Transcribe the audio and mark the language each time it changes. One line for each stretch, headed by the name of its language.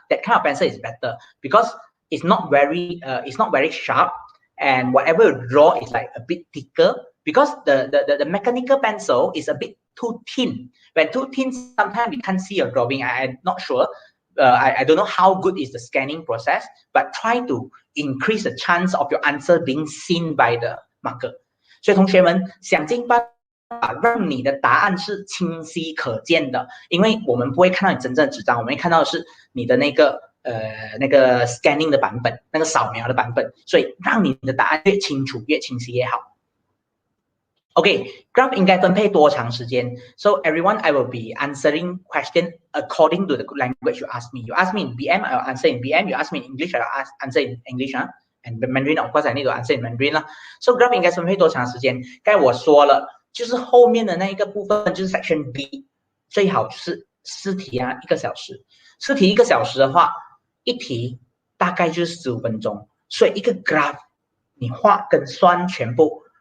English: That kind of pencil is better because it's not very sharp, and whatever you draw is like a bit thicker. Because the mechanical pencil is a bit too thin. When too thin, sometimes we can't see your drawing. I'm not sure. I don't know how good is the scanning process, but try to increase the chance of your answer being seen by the marker.
Chinese: 所以同学们想尽办法让你的答案是清晰可见的，因为我们不会看到你真正的纸张，我们会看到的是你的那个scanning 的版本，那个扫描的版本，所以让你的答案越清楚、越清晰越好。
English: Okay, graph
Chinese: 应该分配多长时间
English: ？So everyone, I will be answering question according to the language you ask me. You ask me in BM, I will answer in BM. You ask me in English, I will answer in English. And Mandarin, of course, I need to answer in Mandarin 啦。
Chinese: So graph 应该分配多长时间？刚才我说了，就是后面的那一个部分就是 section B， 最好就是试题啊，1个小时。试题1个小时的话，一题大概就是15分钟，所以一个 graph 你画跟算全部。